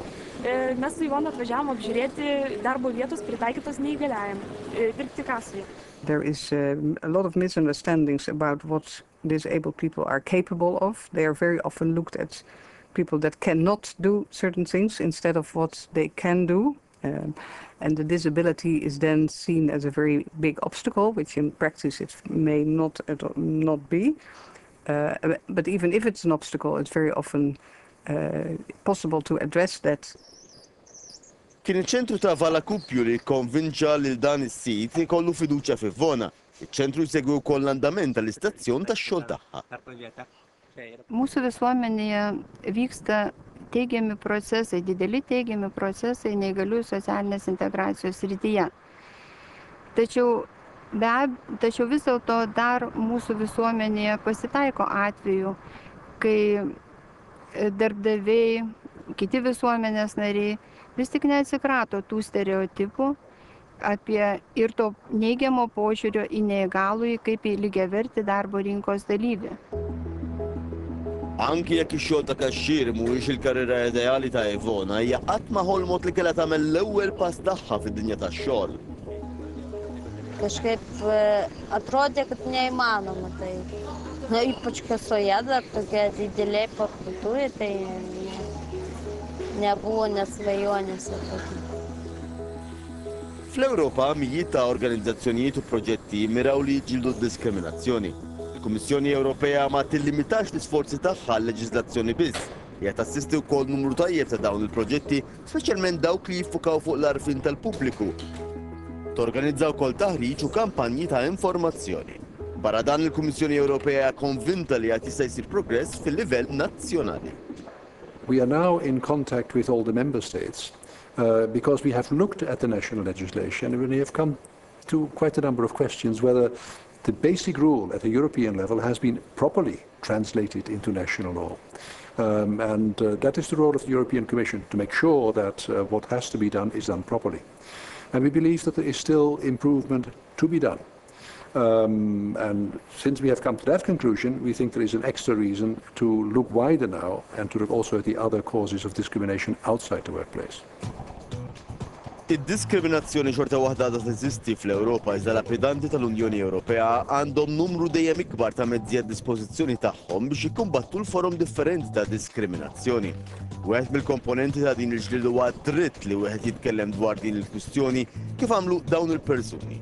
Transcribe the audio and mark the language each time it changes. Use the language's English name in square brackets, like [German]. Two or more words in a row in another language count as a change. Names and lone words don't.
[Lithuanian] Mes su Ivona atvažiavom apžiūrėti darbo vietos pritaikytos neįgaliajam, dirbti kasoje. [English] There is a lot of misunderstandings about what disabled people are capable of. They are very often looked at people that cannot do certain things instead of what they can do. And the disability is then seen as a very big obstacle, which in practice it may not be. But even if it's an obstacle, it's very often possible to address that. [Maltese] Kien iċ-ċentru ta' Vala Kuppju li konvinċa lil dan is-sit ikollu fiduċja f'Ivona. Iċ-ċentru jsegwi wkoll l-andament tal-istazzjon tax-xogħol tagħha. [Lithuanian] Mūsų visuomenėje vyksta teigiami procesai, dideli teigiami procesai neįgaliųjų socialinės integracijos srityje. Tačiau vis dėlto dar mūsų visuomenėje pasitaiko atvejų, kai darbdaviai, kiti visuomenės nariai vis tik neatsikrato tų stereotipų apie ir to neigiamo požiūrio į neįgalųjį kaip į lygiavertį darbo rinkos dalyvį. [Maltese] Anki jekk ix-xogħol ta' kaxxier mhuwiex il-karriera ideali ta' Ivona, hija qatt ma ħolmot li kellha tagħmel l-ewwel pass tagħha fid-dinja tax-xogħol. [Lithuanian] Kažkaip atrodė, kad neįmanoma tai. Na, ypač kasoje dar tokia didelė parduotuvė, tai nebuvo nesvajonės. [Maltese] Fl-Ewropa mijiet ta' organizzazzjonijiet u proġetti miraw li jġildu d-diskriminazzjoni. Il-Kummissjoni Ewropea ma tillimitax l-isforzi tagħha l-leġiżlazzjoni biss. Hija tassisti wkoll numru tajjeb ta' dawn il-proġetti, speċjalment dawk li jiffukaw fuq l-arfin tal-pubbliku. Torganizzaw wkoll taħriġ u kampanji ta' informazzjoni. Barra dan il-Kummissjoni Ewropea konvinta li qed jista' jsir progress fil-livell nazzjonali. [English] We are now in contact with all the member states because we have looked at the national legislation and we have come to quite a number of questions whether the basic rule at the European level has been properly translated into national law. That is the role of the European Commission, to make sure that what has to be done is done properly. And we believe that there is still improvement to be done. And since we have come to that conclusion, we think there is an extra reason to look wider now and to look also at the other causes of discrimination outside the workplace. [Maltese] Id-diskriminazzjoni xorta waħda għadha teżisti fl-Ewropa iżda l-applikanti tal-Unjoni Ewropea għandhom numru dejjem ikbar ta' mezzi għad-dispożizzjoni tagħhom biex jikkumbattu l-forom differenti ta' diskriminazzjoni. Wieħed mill-komponenti ta' din il-ġlied huwa dritt li wieħed jitkellem dwar din il-kwistjoni kif għamlu dawn il-persuni.